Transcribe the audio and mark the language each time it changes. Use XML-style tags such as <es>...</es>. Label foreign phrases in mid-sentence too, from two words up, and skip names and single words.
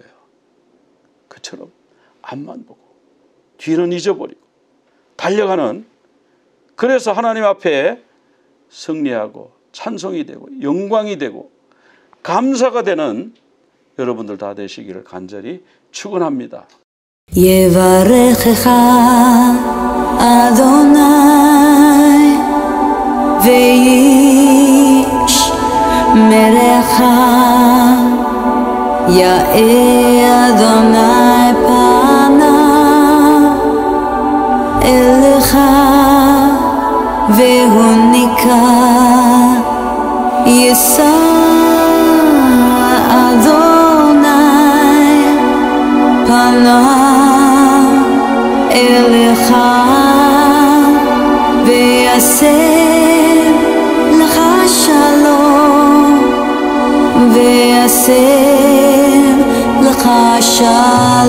<ko>그처럼 앞만 보고 뒤는 잊어버리고 달려가는, 그래서 하나님 앞에 승리하고 찬송이 되고 영광이 되고 감사가 되는 여러분들 다 되시기를 간절히 축원합니다.</ko> <he>יברכך אדוני וישמרך, יאר אדוני פניו אליך והוניק יישא אדוני פניו אליך ויעשה לך שלום, ויעשה לך שלום.</he>